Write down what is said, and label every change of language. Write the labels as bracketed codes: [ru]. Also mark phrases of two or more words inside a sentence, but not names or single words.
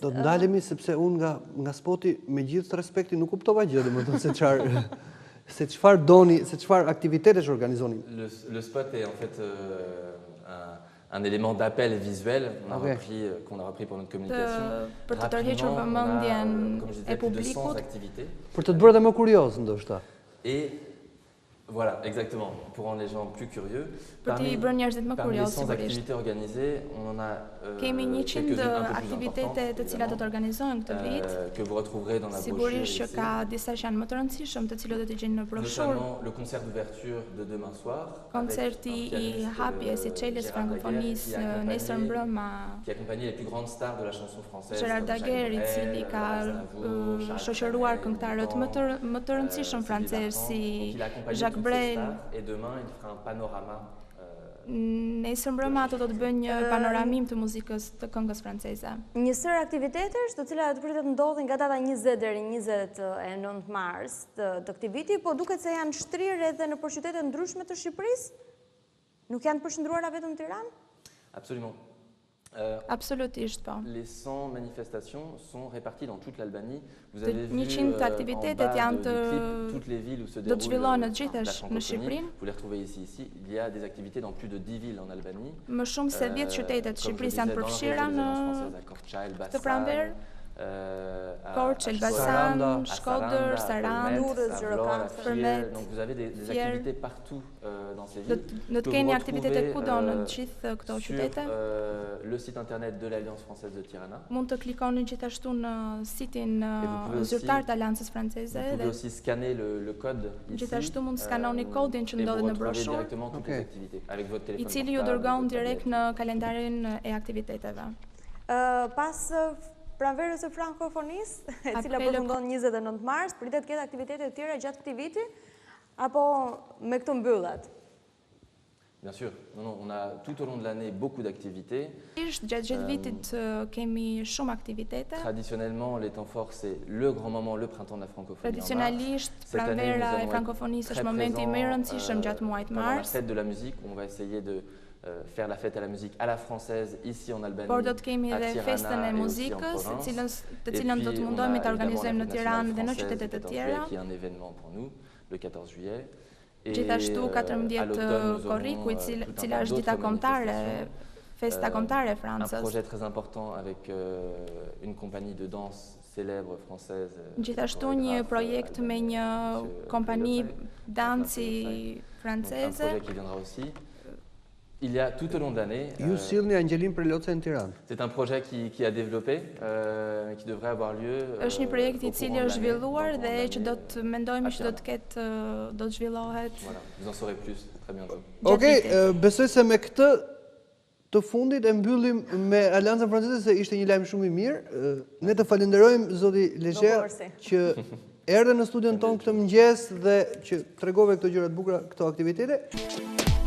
[sq] Do të ndalemi sepse unë nga spoti me gjithë respektin nuk kuptova gjë, domethënë se çfarë doni, se çfarë aktivitetesh organizoni. [fr] Le spot est en fait un élément d'appel visuel qu'on a repris pour notre communication. [sq] Për të tërhequr vëmendjen e publikut. Për të bërë dhe më kurioz ndoshta. [fr] Et voilà, exactement, pour rendre les gens plus curieux. Parmi les 100 activités organisées, on en a [sq] quelques-unes aktivitete të cilat do të organizohen këtë vit. [fr] Que vous retrouverez dans la brochure. [sq] Sigurisht që ka disa që janë më të rëndësishëm, të cilët do të gjeni në broshurë. [fr] Notamment le concert d'ouverture de demain soir. [sq] Koncerti i hapjes i çelës frankofonisë nesër mbrëma. [fr] Qui accompagne les plus grandes stars de la chanson française. Gérard Daguerre, [sq] i cili ka shoqëruar këngëtarët më të rëndësishëm francezë si Jacques Brel. [fr] Et demain, il fera un panorama. [sq] Nesër mbrëma ato do të bëjnë një panoramim të muzikës të këngës franceze. Një sër aktivitetesh të cilat do pritet ndodhin nga data 20 deri 29 mars të këtij viti, po duket se janë shtrirë edhe në qytete ndryshme të Shqipërisë. Nuk janë përshëndruara vetëm në Tiranë? [fr] Absolument. [sq] Absolutisht po. [fr] Les 100 manifestations sont réparties dans toute l'Albanie. Vous avez vu [sq] 100 aktivitetet janë [fr] toutes les villes où se [sq] do të zhvillohen në [fr] déroule [sq] gjithë [fr] la [sq] në [fr] francophonie. [sq] Shqipërinë. [fr] Vous les retrouvez ici. Il y a des activités dans plus de 10 villes en Albanie. [sq] Më shumë se 10 qytete të Shqipërisë janë përfshira në këtë pranverë. Korçë, Elbasan, Shkodër, Sarandë, Durrës, Gjirokastër, Përmet. [fr] Donc vous avez des activités partout dans ces villes. [sq] Do të keni aktivitete kudo në të gjithë këto qytete. [fr] Sur le site internet de l'Alliance Française de Tirana. [sq] Mund të klikoni gjithashtu në sitin zyrtar të Aleancës Franceze. [fr] Vous pouvez aussi scanner le code ici. [sq] Gjithashtu mund të skanoni kodin që ndodhet në broshurë, [fr] directement toutes les activités avec votre téléphone. [sq] I cili ju dërgon direkt në kalendarin e aktiviteteve. Pas pranverës së frankofonisë, e cila përfundon 29 mars, pritet ketë aktivitete të tjera gjatë këtij viti, apo me këto mbyllet? [fr] Bien sûr, on a tout au long de l'année beaucoup d'activités. [sq] Gjatë gjithë vitit kemi shumë aktivitete. [fr] Traditionnellement, les temps forts, c'est le grand moment, le printemps de la francophonie. [sq] Traditionnalisht, pranvera e frankofonisë është momenti më i rëndësishëm gjatë muajit mars. [fr] La fête de la musique, on va essayer de faire la fête à la musique à la française ici en Albanie. [sq] Por do të kemi edhe festën e muzikës, të cilën do të mundohemi ta organizojmë në Tiranë dhe në qytetet e tjera. [fr] Qui est un événement pour nous, le 14 juillet. [sq] Gjithashtu 14 korriku, cila është dita kombëtare, festa kombëtare e Francës. [fr] Un projet très important avec une compagnie de danse célèbre française. [sq] Gjithashtu një projekt me një kompani dansi franceze. [fr] Un projet qui viendra aussi. Il y a tout au long de l'année. [sq] Ju sillni Angelin Preloca në Tiranë. [fr] C'est un projet qui a développé, qui devrait avoir lieu. [sq] Është një projekt i cili është zhvilluar dhe që do të mendojmë që do të zhvillohet. [fr] Voilà, vous en saurez plus très bientôt. [sq] Okej, besoj se me këtë të fundit e mbyllim me Aleancën Franceze se ishte një lajm shumë i mirë. Ne të falenderojmë zoti Lexher që erdhe në studion tonë këtë mëngjes dhe që tregove këto gjëra të bukura, këto aktivitete.